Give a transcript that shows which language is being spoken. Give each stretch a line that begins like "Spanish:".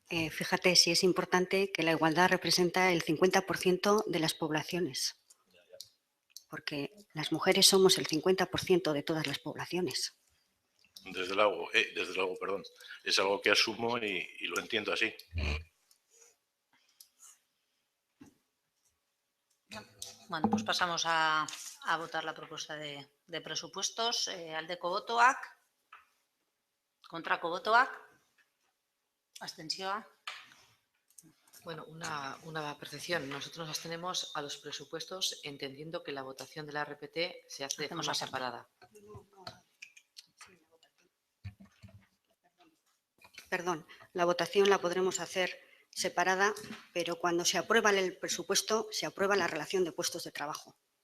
Spanish: Fíjate si es importante que la igualdad representa el 50% de las poblaciones, porque las mujeres somos el 50% de todas las poblaciones. Desde luego, perdón. Es algo que asumo y lo entiendo así. Bueno, pues pasamos a votar la propuesta de presupuestos.
Basque: Aldeko botoak, kontrako botoak, abstentzioa.
Spanish: Bueno, una percepción. Nosotros nos abstenemos a los presupuestos entendiendo que la votación de la RPT se hace de Hacemos forma aparte. separada. Perdón, la votación la podremos hacer separada, pero cuando se aprueba el presupuesto, se aprueba la relación de puestos de trabajo.